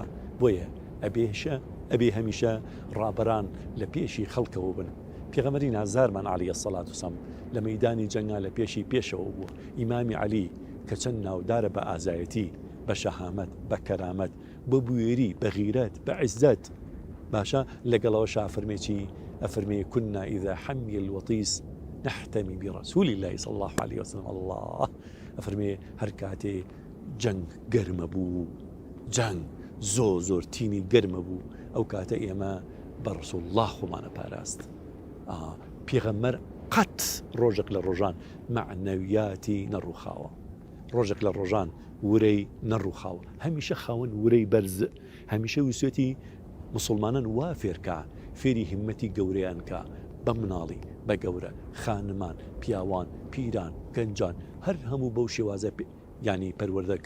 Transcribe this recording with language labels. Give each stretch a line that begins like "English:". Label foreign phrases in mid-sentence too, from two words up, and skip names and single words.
Central Kurdish: بۆیە ئەبێ هەمیشە ڕابەران لە پێشی خەڵکەوە بن. پێغەمبەری نازارمان
Arabic: عەلەیهی سەڵات وسەلام
Central Kurdish: لە مەیدانی جەنگا لە پێشەوە بوو. ئیمامی عەلی کە چەند ناودارە بە ئازایەتی، بە شەهامەت، بە کەرامەت، بە بوێری، بە غیرەت، بە عیززەت، باشە لەگەڵەوەشا ئەفەرمێکی ئەفەرمێ
Arabic: كنا إذا حمي الوطيس نحتمي برسول الله صلى الله عليه وسلم.
Central Kurdish: الله ئەفەرمێ هەر کاتێ جەنگ گەرمە بوو، جەنگ زۆر تینی گەرمە بوو، ئەو کاتە ئێمە بە ڕەسوڵ الله خۆمانە پاراست. پێغەمبەر قەت ڕۆژێک لە ڕۆژان معنەویاتی نەڕووخاوە، ڕۆژێک لە ڕۆژان ورەی نەڕووخاوە، هەمیشە خاوەن ورەی بەرز، هەمیشە ویسێتی مسلمانان وا فێرکە، فێری هیمەتی گەورەیان کە، بە مناڵی بە گەورە، خانمان، پیاوان، پیران، گەنجان، هەر هەموو بەو شێوازە یعنی پەروەردەکە.